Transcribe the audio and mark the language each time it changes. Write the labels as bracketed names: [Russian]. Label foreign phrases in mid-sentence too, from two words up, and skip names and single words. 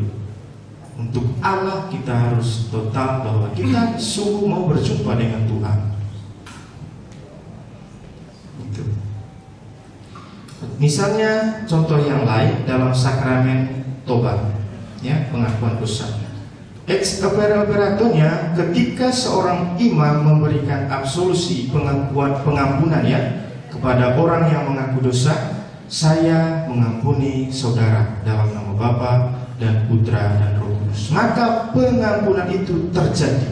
[Indonesian] Untuk Allah kita harus total bahwa kita sungguh mau berjumpa dengan Tuhan. Itu. Misalnya contoh yang lain dalam sakramen tobat, ya pengakuan dosa. [Latin] Ex opere-operatonya, [Indonesian] ketika seorang imam memberikan absolusi pengampunan ya kepada orang yang mengaku dosa, saya mengampuni saudara dalam nama Bapa dan Putra dan Roh Kudus. Maka pengampunan itu terjadi.